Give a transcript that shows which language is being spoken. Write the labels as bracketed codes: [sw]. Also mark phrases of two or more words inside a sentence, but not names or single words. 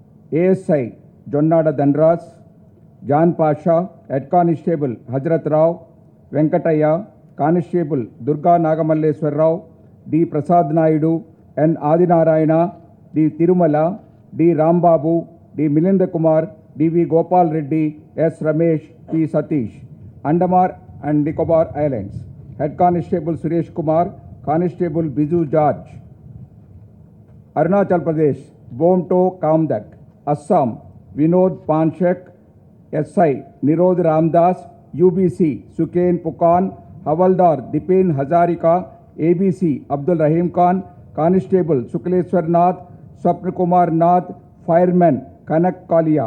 [en] ASI Jonnada Dhanraj, John Pasha, Head Constable Hazrat Rao, Venkataya, Constable Durga Nagamalleswar Rao, D. Prasad Naidu, N. Adinarayana, D. Tirumala, D. Rambabu, D. Milinda Kumar, D. V. Gopal Reddy, S. Ramesh, P. Satish, Andamar and Nicobar Islands. Head Constable Suresh Kumar, Constable Biju George. Arunachal Pradesh, Bomto Kamdak. Assam, Vinod Panchak, SI Nirod Ramdas, UBC Suken Pukan, Havaldar Dipen Hazarika, ABC Abdul Rahim Khan, Constable Sukleswar Nath, Swapna Kumar Nath, Fireman Kanak Kalia.